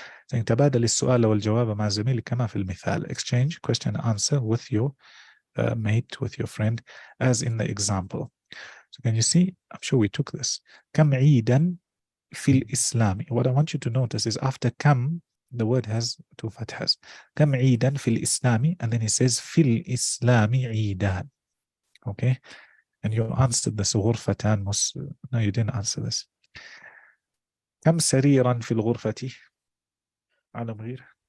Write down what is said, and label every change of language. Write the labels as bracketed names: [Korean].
[English] saying [Arabic] تبادل السؤال والجواب مع زميلك كما في المثال. [English] Exchange question and answer with your mate, with your friend, as in the example. So can you see? I'm sure we took this. [Arabic] كم عيدا في الإسلام. [English] What I want you to notice is after كم, the word has 2 fathas. [Arabic] كم عيدا في الإسلام, [English] and then he says [Arabic] في الإسلام عيدان. [English] Okay? And you answered this. غرفتان No, you didn't answer this. [Arabic] كم سريرا في الغرفة؟ على غير.